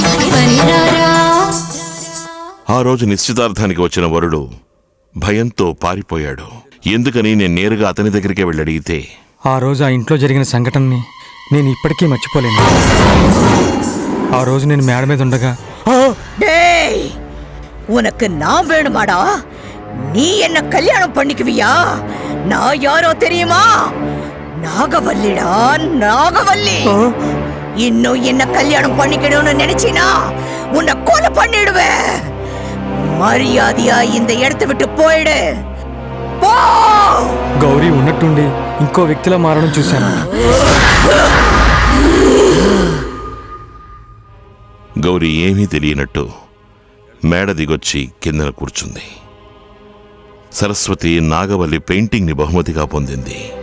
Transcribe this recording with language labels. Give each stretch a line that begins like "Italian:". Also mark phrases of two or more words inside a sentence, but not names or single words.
Telugu: ఆ రోజు నిశ్చితార్థానికి వచ్చిన వరుడు భయంతో పారిపోయాడు. ఎందుకని నేను నేరుగా అతని దగ్గరికే వెళ్ళి అడిగితే, ఆ రోజు ఆ ఇంట్లో జరిగిన సంఘటనని నేను ఇప్పటికీ మర్చిపోలేను. ఆ రోజు నేను మేడ మీద ఉండగా,
Tamil: டேய், உனக்கு நான் வேணுமாடா? நீ என்ன கல்யாணம் பண்ணிக்குவியா? நான் யாரோ தெரியுமா? நாகவல்லிடா, நாகவல்லி. இன்னும் என்ன கல்யாணம் பண்ணிக்கணும்னு நினைச்சினா உன்னை கொலை பண்ணிடுவேன். மரியாதையா இந்த இடத்தை விட்டு போயிடு. போ.
Telugu: గౌరీ ఉన్నట్టుండి ఇంకో వ్యక్తిలా మారడం చూశాను. గౌరీ ఏమీ తెలియనట్టు మేడ దిగొచ్చి కిందన కూర్చుంది. సరస్వతి నాగవల్లి పెయింటింగ్ని బహుమతిగా పొందింది.